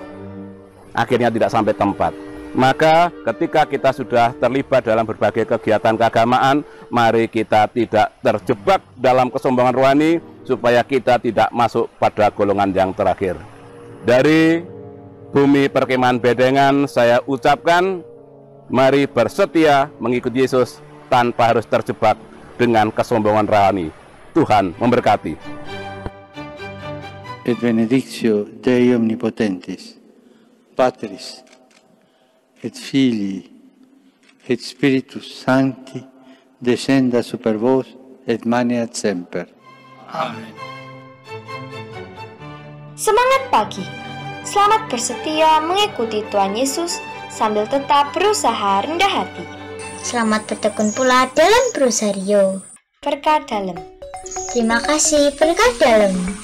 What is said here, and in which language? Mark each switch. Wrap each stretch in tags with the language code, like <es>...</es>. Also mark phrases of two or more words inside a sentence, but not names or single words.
<id>Akhirnya tidak sampai tempat. Maka ketika kita sudah terlibat dalam berbagai kegiatan keagamaan, mari kita tidak terjebak dalam kesombongan rohani, supaya kita tidak masuk pada golongan yang terakhir. Dari bumi perkemahan Bedengan, saya ucapkan, mari bersetia mengikuti Yesus tanpa harus terjebak dengan kesombongan rohani. Tuhan memberkati.</id> <la>Et benedictio Dei omnipotentis, Patris, et Filii, et Spiritus Sancti, descenda super vos, et maneat semper.</la> <id>Amin. Semangat pagi, selamat bersetia mengikuti Tuhan Yesus sambil tetap berusaha rendah hati. Selamat bertekun pula dalam Rosario. Berkat dalam. Terima kasih berkat dalam.</id>